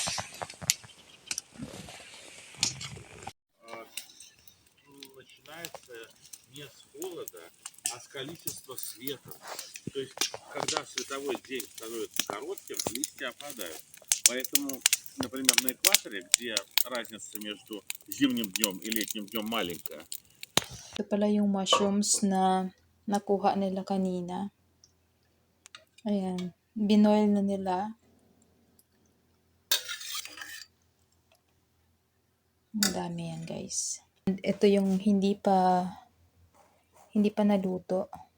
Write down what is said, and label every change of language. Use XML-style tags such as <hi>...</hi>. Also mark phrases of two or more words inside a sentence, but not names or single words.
<ru>Начинается не с холода, а с количества света. То есть, когда световой день становится коротким, листья опадают. Поэтому, например, на экваторе, где разница между зимним днем и летним днем маленькая,</ru> <tl>Ito pala yung mushrooms na nakuha nila kanina. Ayan. Binoil na nila. Ang dami yan, guys. And ito yung hindi pa naluto.</tl>